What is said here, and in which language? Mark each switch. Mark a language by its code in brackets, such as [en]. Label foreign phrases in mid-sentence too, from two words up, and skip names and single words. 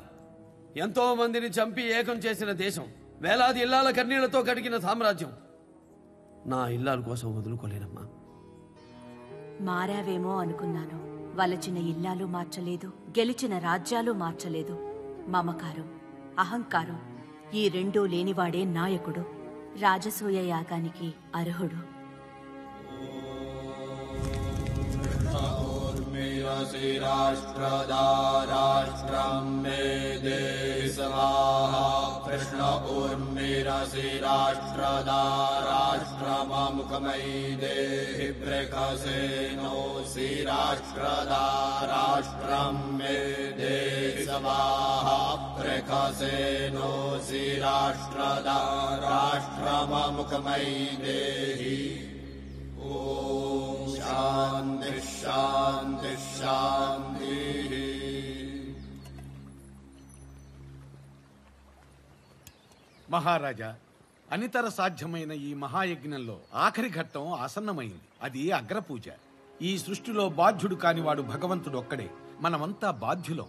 [te] ఎంతో మందిని చంపి ఏకం చేసిన దేశం, వేలాది ఇల్లాల కన్నీళ్లతో కడిగిన సామ్రాజ్యం నా ఇల్లాల కోసం వదులుకోలేనమ్మా. మారావేమో అనుకున్నాను. వలచిన ఇల్లాలు మార్చలేదు, గెలిచిన రాజ్యాలు మార్చలేదు. మమకారం, అహంకారం ఈ రెండూ లేనివాడే నాయకుడు, రాజసూయ యాగానికి అర్హుడు. [sa] राष्ट्रदाराष्ट्रं मे देहि स्वाहा कृष्ण उर्मिरसि राष्ट्रदाराष्ट्रममुखमयि देहि प्रकसेनोऽसि राष्ट्रदाराष्ट्रं मे देहि स्वाहा प्रकसेनोऽसि राष्ट्रदाराष्ट्रममुखमयि देहि। शांति शांति शांति। [te] మహారాజా, అనితర సాధ్యమైన ఈ మహాయజ్ఞంలో ఆఖరి ఘట్టం ఆసన్నమైంది. అది అగ్రపూజ. ఈ సృష్టిలో బాధ్యుడు కానివాడు భగవంతుడు ఒక్కడే. మనమంతా బాధ్యులం.